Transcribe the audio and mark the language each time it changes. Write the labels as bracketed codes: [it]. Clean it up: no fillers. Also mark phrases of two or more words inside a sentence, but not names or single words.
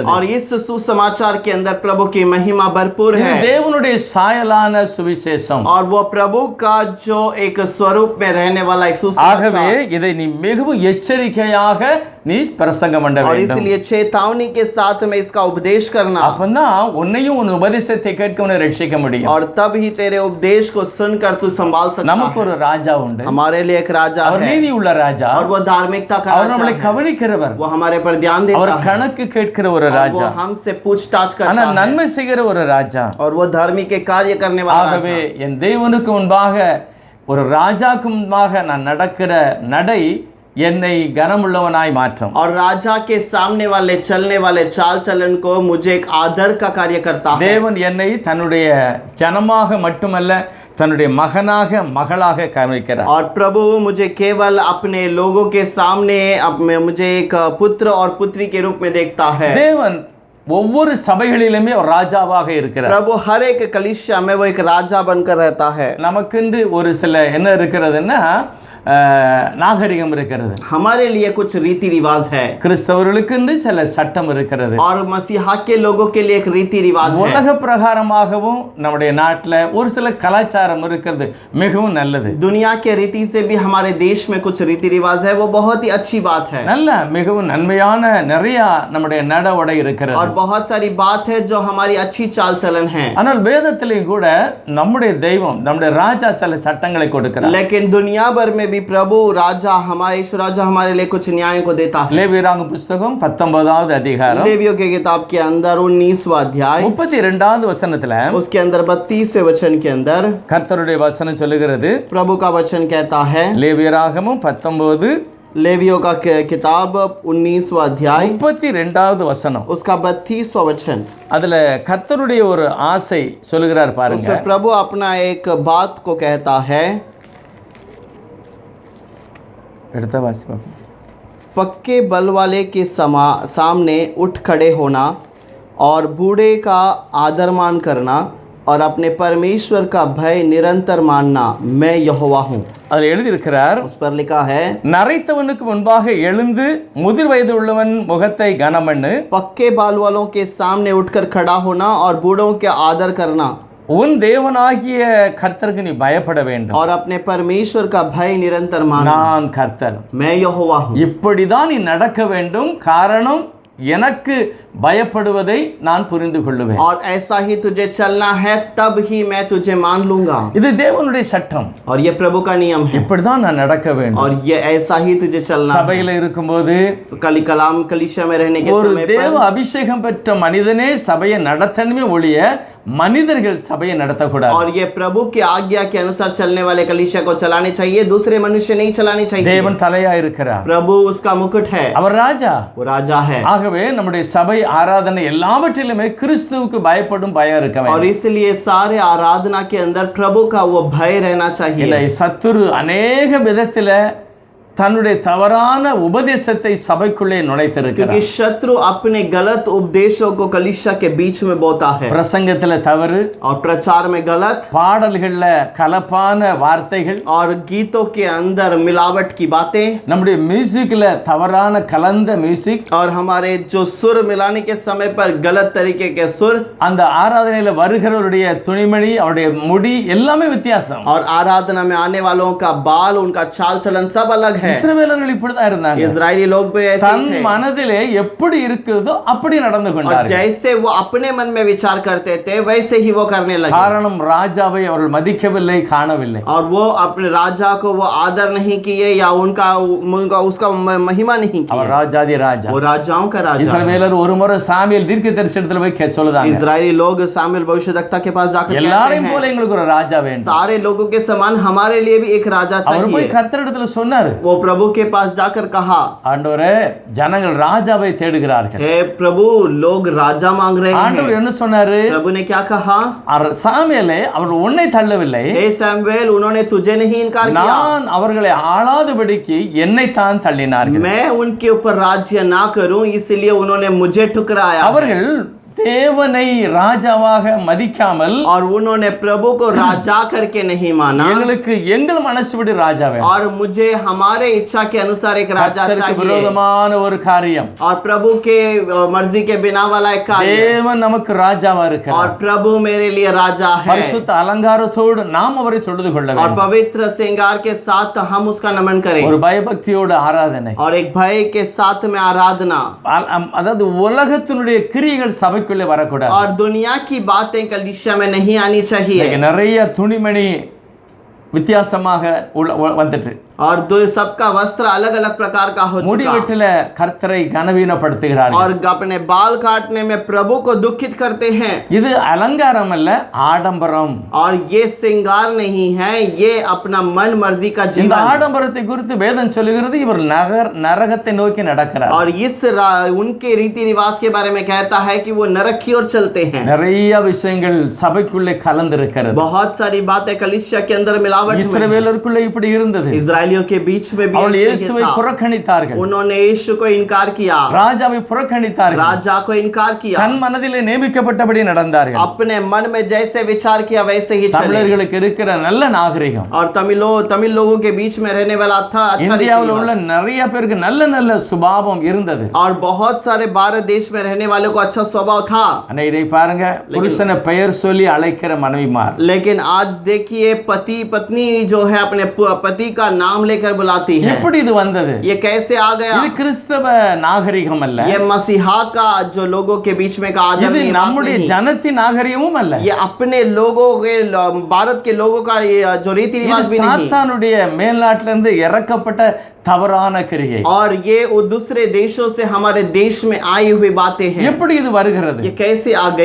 [hi] और इस सुसमाचार के अंदर प्रभु की महिमा भरपूर [ta] இது [hi] है, [ta] தேவனுடைய சாயலான சுவிசேஷம். [hi] और वो प्रभु का जो एक स्वरूप में रहने वाला एक [ta] ஆகவே [hi] सुसमाचार, [ta] இதை நீ மிகவும் எச்சரிக்கையாக நீ பிரசங்கம் பண்ண [hi] और [ta] வேண்டும். [hi] इसलिए चेतावनी के साथ में इसका उपदेश करना, [ta] அப்பதான் உன்னையும் உன் உபதேசத்தை கேட்க உன்னை ரட்சிக்க முடியும். [hi] और तब ही तेरे उपदेश को सुनकर तू संभाल सकता [ta] நமக்கு [hi] है। [ta] ஒரு ராஜா உண்டு, [hi] हमारे लिए एक राजा [ta] அவர் [hi] है, [ta] நீதி உள்ள ராஜா, [hi] और वो धार्मिकता का [ta] அவர் [hi] राजा [ta] நம்மளை [hi] है, [ta] கவனிக்கிறவர், [hi] वो हमारे पर ध्यान [ta] அவர் [hi] देता है, [ta] கணக்கு கேட்கிற ஒரு [hi] और वो [ta] ராஜா, [hi] हमसे पूछताछ [ta] ஆனா [hi] करता है, [ta] நன்மை செய்கிற ஒரு ராஜா. [hi] और वो धार्मिक के कार्य करने वाला [ta] ஆகவே [hi] राजा। [ta] என் தேவனுக்கு முன்பாக ஒரு ராஜாக்கு முன்பாக நான் நடக்கிற நடை என்னை கனமுள்ளவனாய் மாற்றும். [hi] और राजा के सामने वाले चलने वाले चाल चलन को मुझे एक आदर का कार्य करता है। [ta] தேவன் என்னை தன்னுடைய ஜனமாக மட்டுமல்ல தன்னுடைய மகனாக மகளாக காமிக்கிறார். [hi] और प्रभु मुझे केवल अपने लोगों के सामने मुझे एक पुत्र और पुत्री के रूप में देखता है। [ta] தேவன் ஒவ்வொரு சபைகளிலுமே ஒரு ராஜாவாக இருக்கிறார். [hi] प्रभु हर एक कलीसिया में वो एक राजा बनकर रहता है। [ta] நமக்கென்று ஒரு சில என்ன இருக்கிறதுன்னா நாகரிகம் இருக்கிறது. [hi] हमारे लिए कुछ रीति रिवाज है, [ta] கிறிஸ்தவர்களுக்கு சில சட்டம் இருக்கிறது. [hi] और मसीहा के लोगों के लिए एक रीति रिवाज है। [ta] உலக பிரகாரமாகவும் நம்முடைய நாட்டில் ஒரு சில கலாச்சாரம் இருக்கிறது, மிகவும் நல்லது. [hi] दुनिया के रीति से भी हमारे देश में कुछ रीति रिवाज है, वो बहुत ही अच्छी बात है। [ta] நல்ல மிகவும் நன்மையான நிறைய நம்முடைய நட உடை இருக்கிறது. [hi] और बहुत सारी बात है जो हमारी अच्छी चाल चलन है। [ta] ஆனால் வேதத்திலேயும் கூட நம்முடைய தெய்வம் நம்முடைய ராஜா சில சட்டங்களை கொடுக்கிறார். [hi] लेकिन दुनिया भर में भी प्रभु राजा हमारे यीशु राजा हमारे लिए कुछ न्याय को देता है। [ta] லேவியராங்க புஸ்தகம் 19வது அதிகாரம் [hi] लेवियों के किताब के अंदर 19वां अध्याय [ta] 32வது வசனத்துல [hi] उसके अंदर 32वें वचन के अंदर [ta] கர்த்தருடைய வசனம் சொல்லுகிறது, [hi] प्रभु का वचन कहता है, [ta] லேவியராகமும் 19 [hi] लेवियों का किताब 19वां अध्याय [ta] 32வது வசனம், [hi] उसका 32वां वचन, [ta] அதுல கர்த்தருடைய ஒரு ஆசை சொல்லுகிறார் பாருங்க. [hi] उसमें प्रभु अपना एक बात को कहता है। [ta] எடுத்த வாசி பாப்போம். [hi] पक्के बल वाले के सामने उठ खड़े होना और बूढ़े का आदर मान करना और अपने परमेश्वर का भय निरंतर मानना, मैं यहोवा हूँ। [ta] அதுல எழுதியிருக்கிறார், [hi] उस पर लिखा है, [ta] நரைத்தவனுக்கு முன்பாக எழுந்து முதிர் வயது உள்ளவன் முகத்தை கனமண்ணு, [hi] पक्के बाल वालों के सामने उठकर खड़ा होना और बूढ़ों के आदर करना [ta] உன் தேவனாகிய கர்த்தருக்கு நீ பயப்பட வேண்டும். [hi] और अपने परमेश्वर का भय निरंतर मानना, [ta] நான் கர்த்தர். [hi] मैं यहोवा हूँ। [ta] இப்படிதான் நீ நடக்க வேண்டும், காரணம் எனக்கு பயப்படுவதை நான் புரிந்து கொள்ளுவேன். [hi] और ऐसा ही तुझे चलना है, तब ही मैं तुझे मान लूंगा। [ta] இது தேவனுடைய சட்டம். [hi] और ये प्रभु का नियम है [ta] இப்படிதான் நான் நடக்க வேண்டும். [hi] और ये ऐसा ही तुझे चलना है। [ta] சபையில இருக்கும்போது [hi] कलीसिया में रहने के [ta] ஒரு [hi] समय [ta] தேவ [hi] पर [ta] அபிஷேகம் பெற்ற மனிதனே சபையை நடத்தணுமே ஒழிய மனிதர்கள் சபையை நடத்தக்கூடாது. [hi] और ये प्रभु की आज्ञा के अनुसार चलने वाले कलीसिया को चलाने चाहिए, दूसरे मनुष्य नहीं चलाने चाहिए। [ta] தேவன் தலையா இருக்கிறார், [hi] प्रभु उसका मुकुट है, [ta] அவர் ராஜா. [hi] वो राजा है। [ta] ஆகவே நம்முடைய சபை ஆராதனை எல்லாவற்றிலுமே கிறிஸ்துவுக்கு பயப்படும் பயம் இருக்க [hi] और [ta] வேண்டும். [hi] इसलिए सारे आराधना के अंदर प्रभु का वो भय रहना [ta] இல்லை, [hi] चाहिए। [ta] சத்துரு அநேக விதத்துல தன்னுடைய தவறான உபதேசத்தை சபைக்குள்ளே நுழைத்திருக்கிறார். [hi] क्योंकि शत्रु अपने गलत उपदेशों को कलीसिया के बीच में बोता है, [ta] பிரசங்கத்துல தவறு, [hi] और प्रचार में गलत, [ta] பாடல்கள்ல கலப்பான வார்த்தைகள், [hi] और गीतों के अंदर मिलावट की बातें, [ta] நம்முடைய மியூசிக்ல தவறான கலந்த மியூசிக், [hi] और हमारे जो सुर मिलाने के समय पर गलत तरीके के सुर, [ta] அந்த ஆராதனையில வருகிறவருடைய துணிமணி, அவருடைய முடி எல்லாமே வித்தியாசம். [hi] और आराधना में आने वालों का बाल, उनका चाल चलन सब अलग है। [ta] இஸ்ரவேலர்கள் இப்படிதான் இருந்தாங்க. [hi] इजरायली लोग भी ऐसे [ta] தன் [hi] ही थे, [ta] மனதிலே எப்படி இருக்கிறதோ அப்படி நடந்து [hi] और [ta] கொண்டார்கள். [hi] जैसे वो अपने मन में विचार करते थे वैसे ही वो करने लगे। [ta] காரணம் ராஜாவை அவர்கள் மதிக்கவில்லை, காணவில்லை. [hi] और वो अपने राजा को वो आदर नहीं किए या उसका महिमा नहीं [ta] அவர் [hi] किया। [ta] ராஜாதி ராஜா. [hi] वो राजाओं का राजा है। [ta] இஸ்ரவேலர் ஒரு முறை சாமுவேல் தீர்க்கதரிசனத்துல போய் சொல்லுதாங்க, [hi] इजरायली लोग सामुएल भविष्यद्वक्ता के पास जाकर कहते [ta] எல்லாரையும் போல [hi] हैं, [ta] எங்களுக்கு ஒரு ராஜா வேண்டும். [hi] सारे लोगों के समान हमारे लिए भी एक राजा [ta] அவர் போய் [hi] चाहिए। [ta] கர்த்தரிடத்துல சொன்னாரு, [hi] वो प्रभु के पास जाकर कहा, [ta] ஆண்டவரே ஜனங்கள் ராஜாவை தேடுகிறார்கள். [hi] हे प्रभु, लोग राजा मांग रहे [ta] ஆண்டவர் [hi] हैं। [ta] என்ன சொன்னாரு? [hi] प्रभु ने क्या कहा? [ta] சாமுவேலே அவர் உன்னை தள்ளவில்லை, [hi] हे सैमुएल, उन्होंने तुझे नहीं इनकार किया, [ta] நான் அவர்களை ஆளாதபடிக்கு என்னை தான் தள்ளினார்கள். [hi] मैं उनके ऊपर राज्य ना करूं इसलिए उन्होंने मुझे ठुकराया। [ta] அவர்கள் தேவனை ராஜாவாக மதிக்காமல் [hi] और उन्होंने प्रभु को राजा करके नहीं माना, [ta] எங்களுக்கு எங்கள் மனசுபடி ராஜா வேணும், [hi] और मुझे हमारे इच्छा के अनुसार एक राजा [ta] கர்த்தருக்கு [hi] चाहिए, [ta] விரோதமான ஒரு காரியம். [hi] और प्रभु के मर्जी के बिना वाला एक कार्य, [ta] தேவன் நமக்கு ராஜாவா [hi] और [ta] இருக்கிறார். [hi] प्रभु मेरे लिए राजा है, [ta] பரிசுத்த அலங்காரத்தோடு நாம் அவரை தொழுது கொள்ள [hi] और [ta] வேண்டும். [hi] पवित्र श्रृंगार के साथ हम उसका नमन करें, [ta] ஒரு பயபக்தியோட ஆராதனை, [hi] और एक भय के साथ में आराधना, [ta] அதாவது உலகத்தினுடைய கிரியைகள் சபைக்குள்ளே வரக்கூடாது. [hi] और दुनिया की बातें कलीसिया में नहीं आनी चाहिए। [ta] இன்னைக்கு நிறைய துணிமணி வித்தியாசமாக வந்துட்டு, [hi] और सबका वस्त्र अलग अलग प्रकार का हो [ta] முடி [hi] चुका, [ta] வெட்டில கர்த்தரை கனவீனப்படுத்துகிறார்கள். [hi] और अपने बाल काटने में प्रभु को दुखित करते हैं। [ta] இது அலங்காரம் அல்ல, ஆடம்பரம். [hi] और ये श्रृंगार नहीं है, ये अपना मन मर्जी का [ta] இந்த [hi] जीवन। [ta] ஆடம்பரத்தை குறித்து வேதம் சொல்லுகிறது, இவர் நரகத்தை நோக்கி நடக்கிறார். [hi] और उनके रीति रिवाज के बारे में कहता है कि वो नरक की ओर चलते हैं। [ta] நிறைய விஷயங்கள் சபைக்குள்ளே கலந்திருக்கிறது. [hi] बहुत सारी बातें कलीसिया के अंदर मिलावट में। [ta] இஸ்ரவேலருக்குள்ளே இப்படி இருந்தது. [hi] इजरायलियों के बीच में भी [ta] அவர்கள் [hi] ऐसे ही [ta] இயேசுவை [hi] था। [ta] புறக்கணித்தார்கள், [hi] उन्होंने यीशु को इनकार किया, [ta] ராஜாவை புறக்கணித்தார்கள், [hi] राजा को इनकार किया, [ta] தன் மனதிலே நியமிக்கப்பட்டபடி நடந்தார்கள். [hi] अपने मन में जैसे विचार किया वैसे ही चले। [ta] தமிழர்களுக்கு இருக்கிற நல்ல நாகரிகம், [hi] और तमिल लोगों के बीच में रहने वाला था अच्छा [ta] இந்தியாவில் [hi] रीति [ta] உள்ள [hi] रिवाज। [ta] நிறைய பேருக்கு நல்ல நல்ல சுபாவம் இருந்தது. [hi] और बहुत सारे भारत देश में रहने वालों को अच्छा स्वभाव था। [ta] அன்னைக்கு பாருங்க, புருஷனை பெயர் சொல்லி அழைக்கிற மனைவிமார், [hi] लेकिन आज देखिए पति पत्नी जो है अपने पति का नाम नाम लेकर बुलाती है। [ta] எப்படி இது வந்தது? [hi] ये कैसे आ गया? [ta] இது கிறிஸ்தவ நாகரிகம் அல்ல, [hi] ये मसीहा का जो लोगों के बीच में का [ta] இது [hi] आदरणीय बात [ta] நம்முடைய [hi] नहीं। [ta] ஜனத்தின் நாகரிகமும் அல்ல, [hi] ये अपने लोगों के भारत के लोगों का ये जो रीति [ta] இது [hi] रिवाज भी नहीं। [ta] சாத்தானுடைய மேல்நாட்டிலிருந்து இறக்கப்பட்ட தவறான கிரியை. [hi] और ये वो दूसरे देशों से हमारे देश में आई हुई बातें हैं। [ta] எப்படி இது வருகிறது? [hi] ये कैसे आ गई?